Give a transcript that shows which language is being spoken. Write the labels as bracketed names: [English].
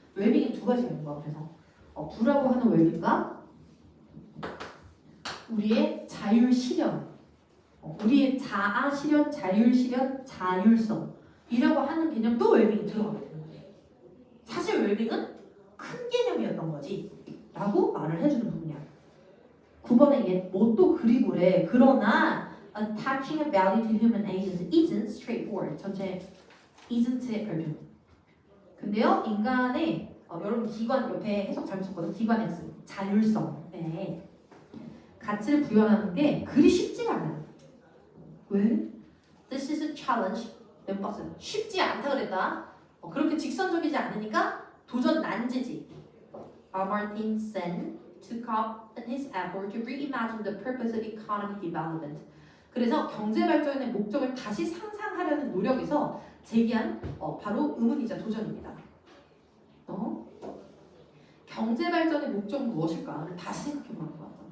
[Korean] 웰빙이 두 가지가 있는 거야. 그래서 부라고 하는 웰빙과 우리의 자율실현, 우리의 자아실현, 자율실현, 자율성이라고 하는 개념도 웰빙이 들어가게 되는 거예요. 사실 웰빙은 큰 개념이었던 거지 라고 말을 해주는 부분이야. 9번에 이게 뭐 또 그리고래. 그러나 [English] attaching a value to human agents isn't straightforward. [Korean] 전체 isn't의 별표. 근데요 인간의 여러분 기관 옆에 해석 잘못 썼거든. 기관의 자율성에 가치를 부여하는 게 그리 쉽지가 않아요. 왜? [English] This is a challenge. [Korean] 멤버스 쉽지 않다 그랬다. 그렇게 직선적이지 않으니까 도전 난제지. [English] Amartya Sen took up in his effort to reimagine the purpose of economic development. [Korean] 그래서 경제 발전의 목적을 다시 상상하려는 노력에서 제기한 바로 의문이자 도전입니다. 경제 발전의 목적은 무엇일까를 다시 생각해보는 거야.